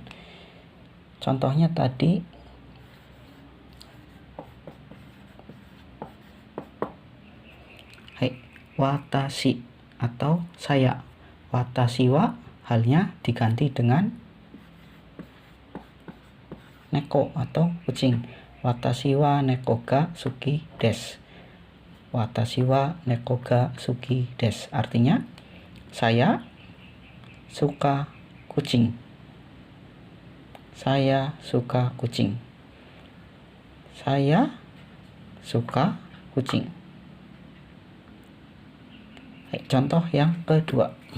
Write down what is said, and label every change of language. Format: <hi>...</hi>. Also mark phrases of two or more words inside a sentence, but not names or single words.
<id>Contohnya tadi watashi atau saya.</id> <ja>私は</ja> <id>halnya diganti dengan neko atau kucing.</id> <ja>私は猫が好きです. 私は猫が好きです.</ja> <id>Artinya saya suka kucing. Saya suka kucing. Saya suka kucing. Contoh yang kedua.</id>